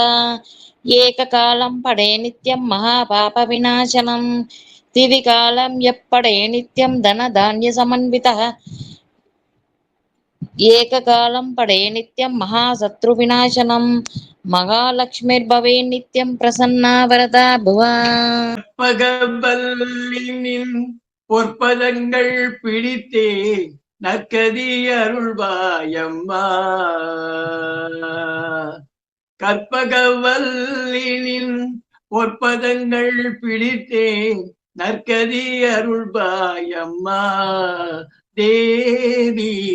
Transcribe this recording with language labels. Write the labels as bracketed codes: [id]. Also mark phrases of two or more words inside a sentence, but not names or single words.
[sa] एककालं पठे नित्यं महापापविनाशनं द्विकालं यः पठे नित्यं धनधान्यसमन्वितः. एककालं पठे नित्यं महाशत्रुविनाशनं महालक्ष्मीर्भवे नित्यं प्रसन्ना वरदा भुवा. [ta] பகவல்லின் பொற்பதங்கள் பிடித்தே நற்கதி அருள்வாயம்மா. கற்பகவல்லின் பொற்பதங்கள் பிடித்தே நற்கதி அருள்வாயம்மா தேவி.